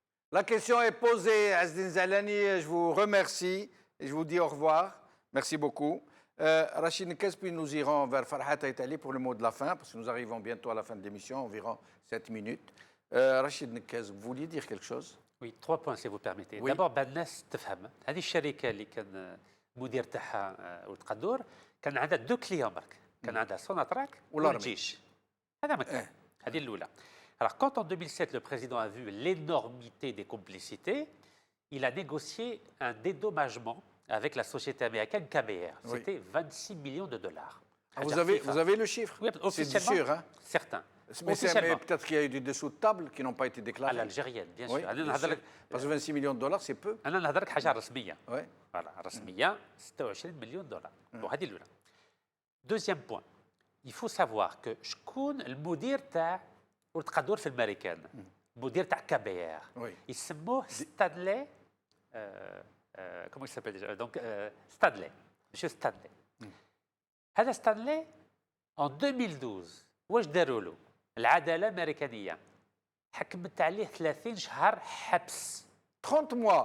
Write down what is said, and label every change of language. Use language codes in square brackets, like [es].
[fr] La question est posée, Asdin Zalani. Je vous remercie et je vous dis au revoir. Merci beaucoup. Rachid Nkes, puis nous irons vers Farhat Aitali pour le mot de la fin, parce que nous arrivons bientôt à la fin de l'émission, environ 7 minutes. Rachid Nkes, vous vouliez dire quelque chose? Oui, 3 points si vous permettez. Oui. D'abord, [ar] الناس تفهم هذه الشركة اللي كان مدير تاعها ولد قدور كان عندها 2 كليون برك، كان عندها سوناتراك والجيش. هذا ما كان. هذه الأولى. [fr] Alors, quand en 2007, le président a vu l'énormité des complicités, il a négocié un dédommagement avec la société américaine KBR. Oui. C'était 26 millions de dollars. Ah, vous avez le chiffre? Oui, c'est sûr, hein? Certains. Mais peut-être qu'il y a eu des dessous de table qui n'ont pas été déclarés. À l'algérienne, bien sûr. Oui, bien sûr. Parce que 26 millions de dollars, c'est peu. [ar] أنا نهضرك حاجة رسمية. [fr] Oui. Voilà, [ar] رسمية 26 مليون دولار. وهذه الأولى. [fr] Deuxième point, il faut savoir que [ar] شكون المدير تاع ولد قدور في الأمريكان؟ المدير تاع كابير. يسموه ستادلي. [fr] Comment il s'appelle déjà? Donc, Stanley. Monsieur Stanley. [ar] هذا ستانلي [fr] en 2012 [ar] واش داروا له؟ العداله الامريكانيه حكمت عليه 30 شهر حبس [fr] 30 mois.